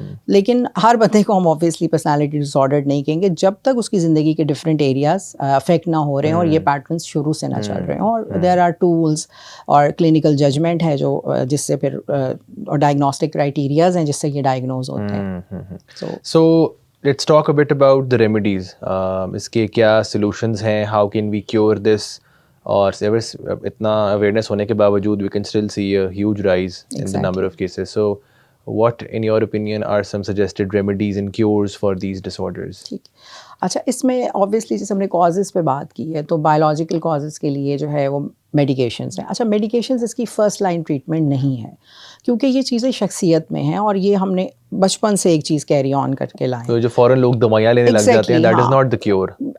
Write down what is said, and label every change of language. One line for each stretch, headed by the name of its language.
Urdu: لیکن ہر بندے کو ہم آبویسلی پرسنالٹی ڈس آرڈر نہیں کہیں گے جب تک اس کی زندگی کے ڈفرینٹ ایریاز افیکٹ نہ ہو رہے ہیں اور یہ پیٹرنس شروع سے نہ چل رہے ہیں. اور
English: there are tools
Urdu: اور کلینکل ججمنٹ ہے جو جس سے پھر اور ڈائگنوسٹک کرائٹیریاز ہیں جس سے یہ ڈائگنوز ہوتے ہیں.
English: So let's talk a bit about the remedies.
Urdu: اس کے کیا سلوشنز ہیں,
English: how can we cure this,
Urdu: اور اتنا اویئرنیس ہونے کے باوجود
English: We can still see a huge rise in the number of cases. So what in your opinion are some suggested remedies and cures for these disorders?
Urdu: اچھا, اس میں obviously جیسے ہم نے کازز پہ بات کی ہے تو بایولوجیکل کازز کے لیے جو ہے وہ میڈیکیشنس ہیں. اچھا, میڈیکیشنز اس کی فرسٹ لائن ٹریٹمنٹ نہیں ہے کیونکہ یہ چیزیں شخصیت میں ہیں, اور یہ ہم نے بچپن سے ایک چیز کیری آن کر کے لائیں. تو جو فوراً لوگ دوائیاں لینے لگ جاتے ہیں,
English: that is not the cure.